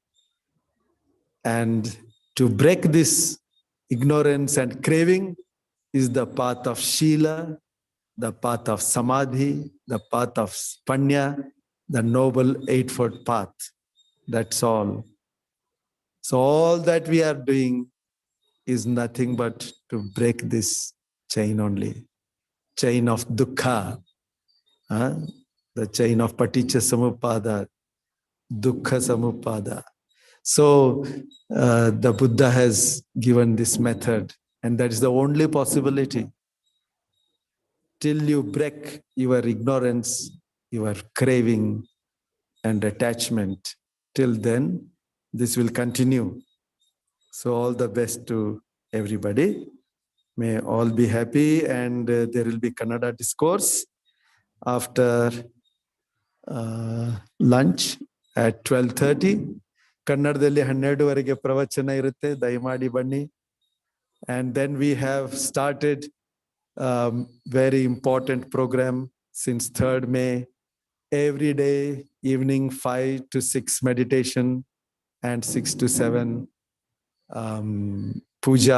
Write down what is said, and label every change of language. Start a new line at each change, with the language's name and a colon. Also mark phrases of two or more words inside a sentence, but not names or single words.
English: And to break this ignorance and craving is the path of Shila, the path of Samadhi, the path of Panya, the noble eightfold path. That's all. So all that we are doing is nothing but to break this chain only. Chain of dukkha, the chain of
Pali: paticca samuppada, dukkha samuppada.
English: So the Buddha has given this method, and that is the only possibility. Till you break your ignorance, your craving and attachment, till then this will continue. So all the best to everybody. May all be happy, and there will be Kannada discourse after lunch at 12:30.
Kannada: ಕನ್ನಡದಲ್ಲಿ 12ವರೆಗೆ ಪ್ರವಚನ ಇರುತ್ತೆ, ದಯಮಾಡಿ ಬನ್ನಿ.
English: And then we have started very important program since 3rd May. Every day evening 5 to 6 meditation and 6 to 7 puja.